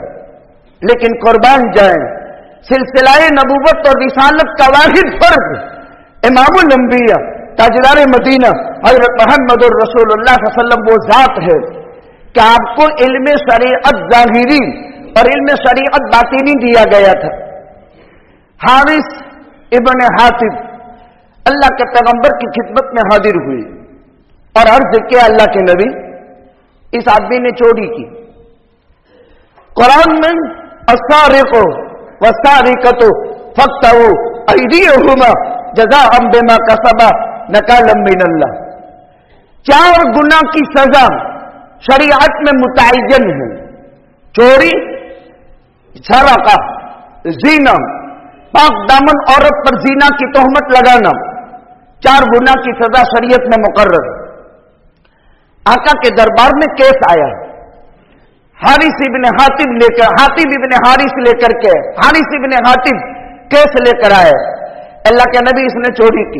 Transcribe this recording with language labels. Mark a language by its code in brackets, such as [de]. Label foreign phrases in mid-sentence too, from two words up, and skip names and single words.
[ur] لیکن قربان جائیں سلسلہ نبوت اور رسالت کا واحد فرق امام الانبیاء تاجدار مدینہ حضرت محمد الرسول اللہ صلی اللہ علیہ وسلم وہ ذات ہے کہ آپ کو علم شریعت ظاہری اور علم شریعت باطنی دیا گیا تھا. حارث ابن حاتب اللہ کے پیغمبر کی خدمت میں حاضر ہوئی اور عرض کیا، اللہ کے نبی اس آدمی نے چوری کی. [ar] قرآن میں السارق والسارقة فاقطعوا أيديهما جزاء بما كسبا نكالا من الله. [ur] 4 گناہ کی سزا شریعت میں متعین ہے. چوری، سرقہ، زنا، پاک دامن عورت پر زنا کی تہمت لگانا، 4 گناہ کی سزا شریعت میں مقرر. آقا کے دربار میں کیس آیا، حارث ابن حارث لے کر کے حارث ابن حاطب کیس لے کر آئے، اللہ کے نبی اس نے چوری کی.